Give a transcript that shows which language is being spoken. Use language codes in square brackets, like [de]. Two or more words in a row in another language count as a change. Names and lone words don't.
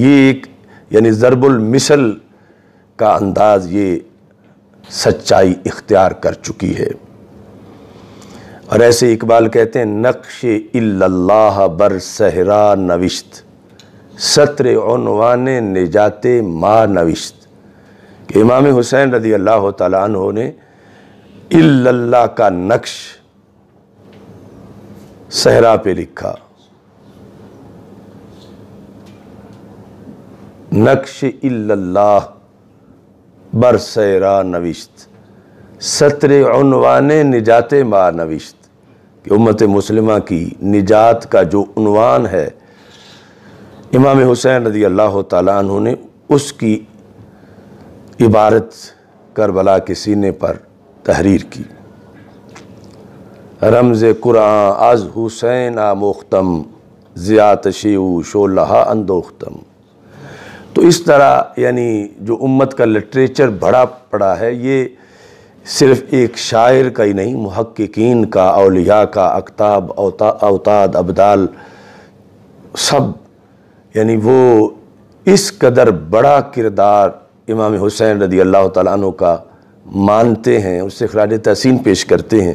[ur] یہ ایک یعنی ضرب المثل کا انداز یہ سچائی اختیار کر چکی ہے۔ اور ایسے اقبال کہتے ہیں [fa] نقش [ar] الا اللہ [fa] بر صحرا نوشت، سطر عنوان نجات ما نوشت، [ur] کہ امام حسین [ar] رضی اللہ تعالیٰ عنہ [ur] نے [ar] الا اللہ [ur] کا نقش صحرا پہ لکھا، [fa] نقش [ar] الا اللہ [fa] بر صحرا نوشت، سطر عنوان نجات ما نوشت، [ur] کہ امت مسلمہ کی نجات کا جو عنوان ہے امام حسین [ar] رضی اللہ تعالیٰ عنہ [ur] نے اس کی عبارت کربلا کے سینے پر تحریر کی۔ [fa] رمز قرآن از حسین آموختم زیات شیو شولہا اندوختم۔ [ur] تو اس طرح یعنی جو امت کا لٹریچر بڑا پڑا ہے، یہ صرف ایک شاعر کا ہی نہیں، محققین کا، اولیاء کا، اقطاب، اوتاد، ابدال، سب یعنی وہ اس قدر بڑا کردار امام حسین [ar] رضی اللہ تعالیٰ عنہ [ur] کا مانتے ہیں، اس سے خراج تحسین پیش کرتے ہیں۔